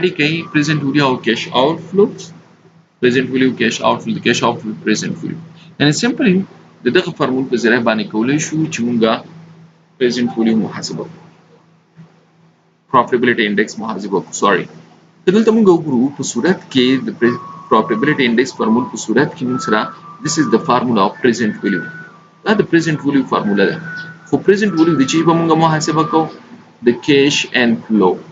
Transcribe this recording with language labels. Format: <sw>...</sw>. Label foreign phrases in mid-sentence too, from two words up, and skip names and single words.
<ps>کوي</ps> <en>present value</en> <ps>او</ps> <en>cash outflow present value cash outflow</en> <ps>د</ps> <en>cash outflow present value</en> <ps>یعنې simply د دغه فرمول په ذریعه باندې کولی شو چې موږ</ps> <en>present value</en> <ps>محاسبه کړو</ps> <en>profitability index</en> <ps>محاسبه کړو sorry که دلته موږ وګورو په صورت کې د</ps> <en>profitability index</en> <ps>فرمول په صورت کې موږ سره</ps> <en>this is the formula of present value</en> <ps>دا د</ps> <en>present value</en> <ps>فرموله ده خو</ps> <en>present value</en> <ps>د چی به موږ محاسبه کوو د</ps> <en>cash inflow</en>